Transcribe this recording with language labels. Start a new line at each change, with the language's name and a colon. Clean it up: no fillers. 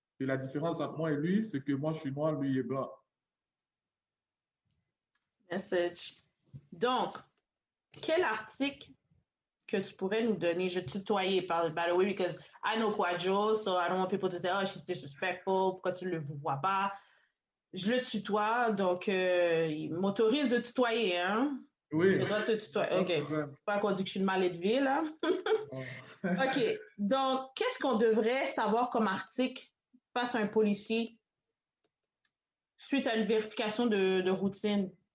French: Et la différence entre moi et lui, c'est que moi, je suis noir, lui, il est blanc. Message. Donc, quel article que tu pourrais nous donner? Je tutoyais,
English: by the way, because I know Quadro, so I don't want people to say, oh, she's disrespectful,
French: pourquoi tu ne le vois pas? Je le tutoie, donc il m'autorise de tutoyer, hein? Oui. Je dois te tutoyer. OK. Pas qu'on dit que je suis de mal élevée, là. OK. Donc, qu'est-ce qu'on devrait savoir comme article face à un policier suite à une vérification de routine?